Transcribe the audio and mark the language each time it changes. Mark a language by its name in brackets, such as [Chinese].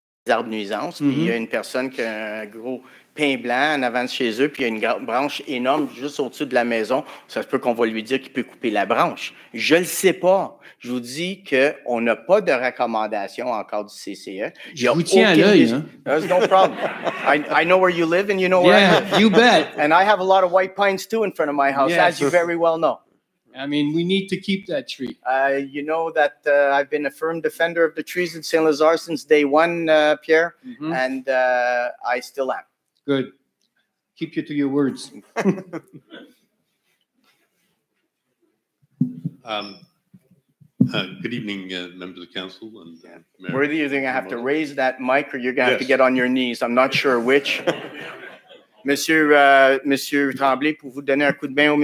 [French] arbres nuisances, puis il y a une personne qui a un gros pin blanc en avant de chez eux, puis il y a une branche énorme juste au-dessus de la maison. Ça se peut qu'on va lui dire qu'il peut couper la branche. Je ne le sais pas. Je vous dis qu'on n'a pas de recommandation encore du CCE. Je vous tiens à l'œil. Hein? [English] There's no problem. I know where you live and you know where I live. Yeah, you bet. And I have a lot of white pines too in front of my house, as you very well know. I mean, we need to keep that tree. You know that I've been a firm defender of the trees in Saint-Lazare since day one, Pierre, and I still am. Good. Keep you to your words. Good evening, members of the council and Mayor. We're either going to have to raise that mic or you're going to have to get on your knees. I'm not sure which. [French] Monsieur Tremblay, pour vous donner un coup de main au...